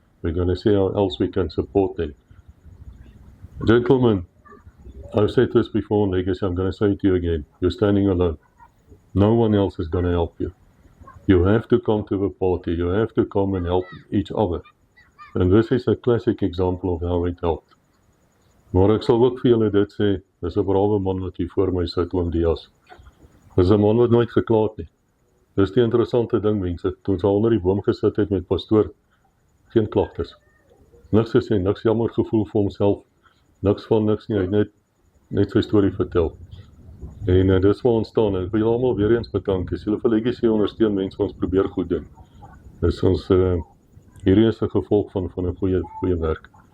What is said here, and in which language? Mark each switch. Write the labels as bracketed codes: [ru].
[en] We're going to see how else we can support them. Gentlemen, I've said this before in Legacy, I'm going to say it to you again. You're standing alone. No one else is going to help you. You have to come to the party. You have to come and help each other. And this is a classic example of how it helped. [af] Maar ek sal ook vir julle dit sê, dis 'n brawe man wat hier voor my sit, oom Diaz. Dis 'n man wat nooit geklaar het nie. Dis die interessante ding, mense. Toe ons al onder die boom gesit het met pastoor, geen klagtes. Niks gesê, niks jammer gevoel vir homself, niks van niks nie, hy het net sy storie vertel. En dis waar ons staan, en ek wil julle almal weer eens bedank, as julle vir Legacy ondersteun, mense, ons probeer goed doen. Dis ons, hierdie is 'n gevolg van 'n goeie werk.